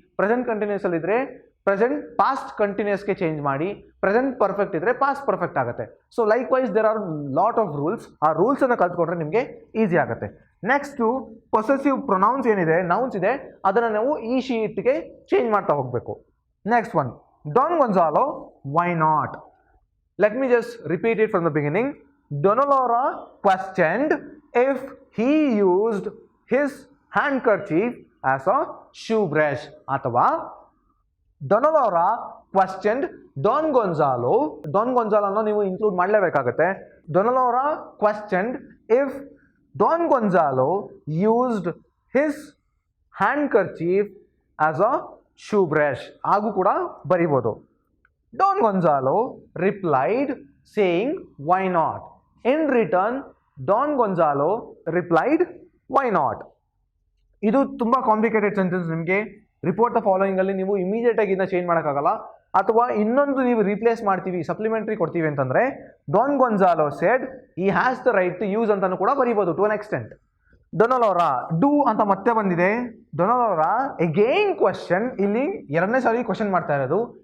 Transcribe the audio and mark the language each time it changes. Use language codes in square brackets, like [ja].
[kn] Present ಕಂಟಿನ್ಯೂಸಲ್ಲಿ ಇದ್ದರೆ present past ಕಂಟಿನ್ಯೂಸ್ಗೆ change ಮಾಡಿ. Present perfect ಇದ್ದರೆ ಪಾಸ್ಟ್ ಪರ್ಫೆಕ್ಟ್ ಆಗುತ್ತೆ. [en] So likewise there are lot of rules. [kn] ಆ ರೂಲ್ಸನ್ನು ಕಲ್ತ್ಕೊಂಡ್ರೆ ನಿಮಗೆ ಈಸಿ ಆಗುತ್ತೆ. ನೆಕ್ಸ್ಟು ಪೊಸೆಸಿವ್ ಪ್ರೊನೌನ್ಸ್ ಏನಿದೆ, ನೌನ್ಸ್ ಇದೆ, ಅದನ್ನು ನಾವು ಈ ಶೀಟ್ಗೆ ಚೇಂಜ್ ಮಾಡ್ತಾ ಹೋಗಬೇಕು. [en] Next one, Don Gonzalo, why not? Let me just repeat it from the beginning. Donalora questioned if he used his handkerchief as a shoe brush. ಅಥವಾ Donalora questioned Don Gonzalo. [kn] Don Gonzalo ಅನ್ನು ನೀವು include ಮಾಡಲೇಬೇಕಾಗುತ್ತೆ. [en] Donalora questioned if Don Gonzalo used his handkerchief as a shoe brush. [kn] ಹಾಗೂ ಕೂಡ ಬರೀಬೋದು. [en] Don Gonzalo replied saying why not. In return, Don Gonzalo replied why not. [kn] ಇದು ತುಂಬ complicated sentence. ನಿಮಗೆ report the following ಅಲ್ಲಿ ನೀವು immediate ಆಗಿ ಇದನ್ನ change ಮಾಡೋಕ್ಕಾಗಲ್ಲ. ಅಥವಾ ಇನ್ನೊಂದು ನೀವು ರೀಪ್ಲೇಸ್ ಮಾಡ್ತೀವಿ, ಸಪ್ಲಿಮೆಂಟ್ರಿ ಕೊಡ್ತೀವಿ ಅಂತಂದ್ರೆ [en] Don Gonzalo said he has the right to use [kn] ಅಂತಾನು ಕೂಡ ಬರೀಬಹುದು [en] To an extent. [kn] ಡೊನಾಲೋರಾ ಡೂ ಅಂತ ಮತ್ತೆ ಬಂದಿದೆ. ಡೊನಾಲೋರಾ ಅಗೇನ್ ಕ್ವಶನ್, ಇಲ್ಲಿ ಎರಡನೇ ಸಾರಿ ಕ್ವಶನ್ ಮಾಡ್ತಾ ಇರೋದು.